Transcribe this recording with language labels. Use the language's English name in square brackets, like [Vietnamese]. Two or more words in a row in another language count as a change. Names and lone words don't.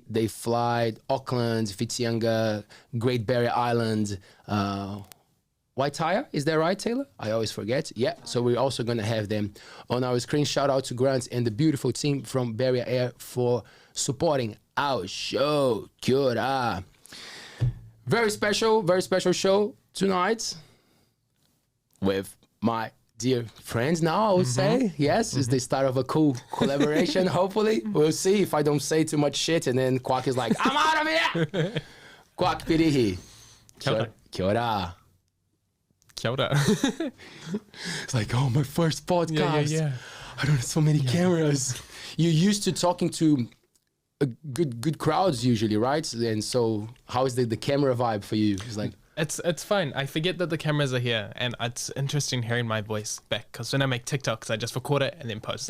[English] They fly Auckland, Whitianga, Great Barrier Island, Waitaya. Is that right, Taylor? I always forget. Yeah. So we're also going to have them on our screen. Shout out to Grant and the beautiful team from PIRIHI for supporting our show. [Māori] Kia ora. [English] Very special show tonight with my dear friends now, I would say. Yes, it's the start of a cool collaboration, hopefully. We'll see if I don't say too much shit and then Quack is like, I'm out of here! Quack PIRIHI. [Māori] Kia ora. Kia ora. Kia ora. [English] It's like, oh, my first podcast. Yeah. I don't have so many cameras. You're used to talking to good crowds usually, right? And so how is the camera vibe for you? It's like it's fine. I forget that the cameras are here, and it's interesting hearing my voice back because when I make TikToks, I just record it and then post.